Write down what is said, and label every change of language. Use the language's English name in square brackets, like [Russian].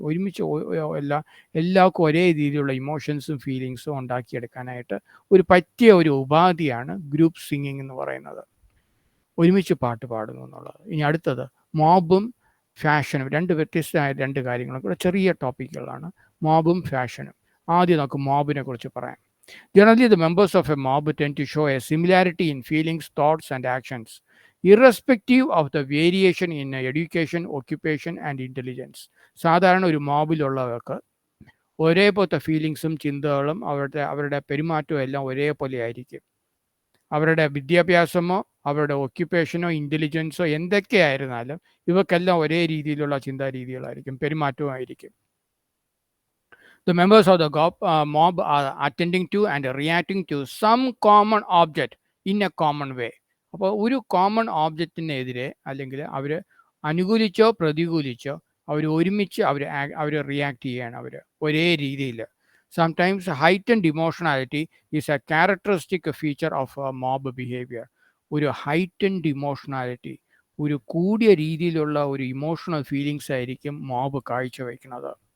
[Malayalam] ഒരുമിച്ച് എല്ലാവർക്കും ഒരേ രീതിയിലുള്ള ഇമോഷൻസും ഫീലിങ്സും ഉണ്ടാക്കിയെടുക്കാനായിട്ട് പറ്റിയ ഒരു ഉപാധിയാണ് ഗ്രൂപ്പ് സിംഗിങ് എന്ന് പറയുന്നത്, ഒരുമിച്ച് പാട്ട് പാടുന്നു എന്നുള്ളത്. ഇനി അടുത്തത് മോബും ഫാഷനും. വ്യത്യസ്തമായ 2 കാര്യങ്ങളും കൂടെ ചെറിയ ടോപ്പിക്കുകളാണ്, മോബും ഫാഷനും. ആദ്യം നമുക്ക് മോബിനെ കുറിച്ച് പറയാം. [English] Generally, the members of a mob tend to show a similarity in feelings, thoughts, and actions, irrespective of the variation in education, occupation, and intelligence. [Malayalam] സാധാരണ ഒരു മോബിലുള്ളവർക്ക് ഒരേപോലത്തെ ഫീലിങ്സും ചിന്തകളും അവരുടെ പെരുമാറ്റവും എല്ലാം ഒരേപോലെ ആയിരിക്കും. അവരുടെ വിദ്യാഭ്യാസമോ അവരുടെ ഒക്യുപ്പേഷനോ ഇൻ്റലിജൻസോ എന്തൊക്കെയായിരുന്നാലും ഇവക്കെല്ലാം ഒരേ രീതിയിലുള്ള ചിന്താരീതികളായിരിക്കും, പെരുമാറ്റവുമായിരിക്കും. [English] The members of the mob are attending to and reacting to some common object in a common way. [Malayalam] അപ്പോൾ ഒരു കോമൺ ഓബ്ജക്റ്റിനെതിരെ അല്ലെങ്കിൽ അവർ അനുകൂലിച്ചോ പ്രതികൂലിച്ചോ അവർ ഒരുമിച്ച് അവർ റിയാക്ട് ചെയ്യാണ് ഒരേ രീതിയിൽ. [English] Sometimes heightened emotionality is a characteristic feature of mob behaviour. [Malayalam] ഒരു ഹൈറ്റൻഡ് ഇമോഷണാലിറ്റി, ഒരു കൂടിയ രീതിയിലുള്ള ഒരു ഇമോഷണൽ ഫീലിങ്സ് ആയിരിക്കും മോബ് കാഴ്ചവെക്കുന്നത്.